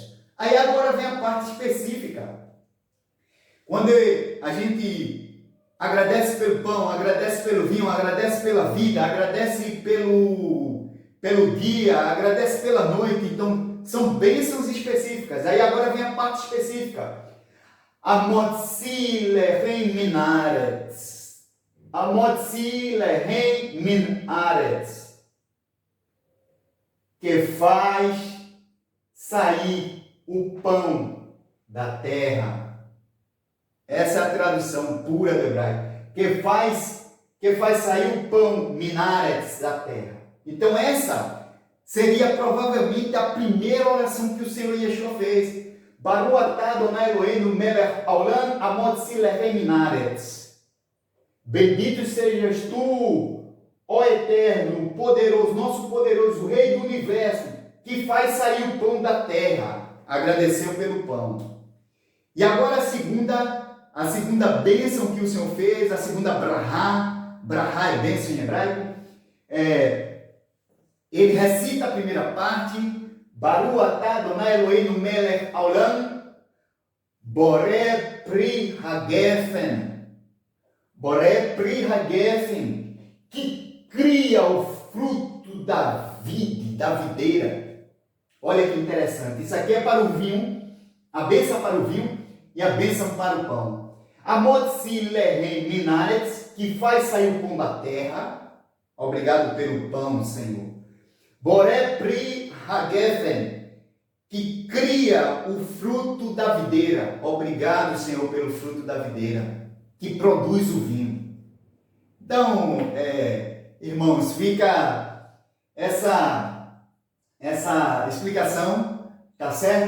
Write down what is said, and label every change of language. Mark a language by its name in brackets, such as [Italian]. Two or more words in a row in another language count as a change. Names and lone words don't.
[Portuguese] Aí agora vem a parte específica. Quando a gente agradece pelo pão, agradece pelo vinho, agradece pela vida, agradece pelo dia, agradece pela noite. Então, são bênçãos específicas. Aí agora vem a parte específica. [Hebrew] המוציא לחם מן הארץ. המוציא לחם מן הארץ. [Portuguese] Que faz sair o pão da terra. Essa é a tradução pura do hebraico. Que faz sair o pão, minaretz, da terra. Então essa seria provavelmente a primeira oração que o Senhor Yeshua fez. [Hebrew] ברוך אתה אדני אלהינו מלך העולם המוציא לחם מן הארץ. [Portuguese] Bendito sejas tu, ó Eterno, poderoso, nosso poderoso Rei do Universo, que faz sair o pão da terra. Agradeceu pelo pão. E agora a segunda bênção que o Senhor fez, a segunda brahá é bênção em hebraico, ele recita a primeira parte, [Hebrew] ברוך אתה אדני אלהינו מלך העולם בורא פרי הגפן. בורא פרי הגפן, [Portuguese] que cria o fruto da videira. Olha que interessante. Isso aqui é para o vinho, a bênção para o vinho e a bênção para o pão. [Hebrew] המוציא לחם מן הארץ, [Portuguese] que faz sair o pão da terra. Obrigado pelo pão, Senhor. [Hebrew] בורא פרי הגפן, [Portuguese] que cria o fruto da videira. Obrigado, Senhor, pelo fruto da videira, que produz o vinho. Então, irmãos, fica essa explicação, tá certo?